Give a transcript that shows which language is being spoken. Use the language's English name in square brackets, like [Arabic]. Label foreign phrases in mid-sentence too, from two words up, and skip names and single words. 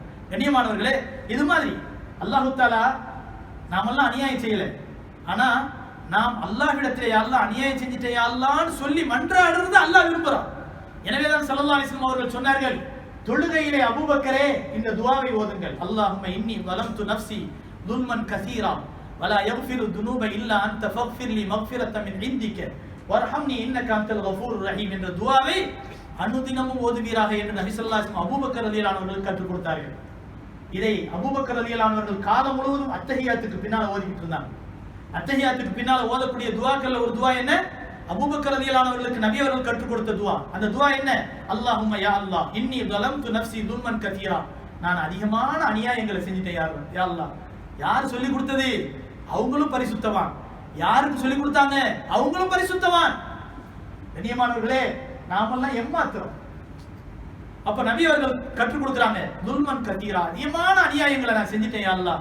[Tamil] கண்ணியமானவர்களே, இது மாதிரி அல்லாஹ் தஆலா நாமெல்லாம் அநியாயம் செய்யல, ஆனா நாம் அல்லாஹ்விடத்திலே அல்லாஹ் அநியாயம் செஞ்சிட்டே அல்லாஹ்னு சொல்லி மன்றாடுறது அல்லாஹ் விரும்புறான். எனவேதான் [Arabic] صلى الله عليه وسلم [Tamil] அவர்கள் சொன்னார்கள், தொழுகையிலே அபூபக்கரே இந்த துஆவை ஓதுங்கள், [Arabic] اللهم إني ظلمت نفسي ظلما كثيرا ولا يغفر الذنوب الا انت فاغفر لي مغفرة من عندك وارحمني إنك أنت الغفور الرحيم [Tamil] என்ற துஆவை அனுதினமும் ஓதுவீராக என்று நபி [Arabic] صلى الله عليه وسلم [Tamil] அபூபக்கர் [Arabic] رضي الله عنه [Tamil] அவர்களுக்கு கற்றுக் கொடுத்தார்கள். இதை அபூபக்கர் [Arabic] رضي الله عنه [Tamil] அவர்கள் காலம் முழுவதும் அத்தஹியாத்துக்கு பின்னால ஓதிக்கிட்டு இருந்தாங்க. அத்தஹியாத்துக்கு பின்னால ஓதக்கூடிய துஆக்கள்ல ஒரு துஆ என்ன, அபூபக்கர் [Arabic] رضي الله عنه [Tamil] அவர்களுக்கு நபி அவர்கள் கற்றுக் கொடுத்த துஆ. அந்த துஆ என்ன, [Arabic] اللهم يا الله إني ظلمت نفسي ظلما كثيرا, [Tamil] நான் அதிகமான அநியாயங்களை செஞ்சிட்டேன் [Arabic] يا الله. [Tamil] யார் சொல்லி கொடுத்தது, அவங்களும் பரிசுத்தவான், யாருக்கு சொல்லி கொடுத்தாங்க, அவங்களும் பரிசுத்தவான். கண்ணியமானவர்களே, நாமெல்லாம் ஏமாத்துறோம். அப்ப நபி அவர்கள் கற்றுக் கொடுக்குறாங்க, [Arabic] ظلما كثيرا, [Tamil] அதிகமான அநியாயங்களை நான் செஞ்சிட்டேன் [Arabic] يا الله.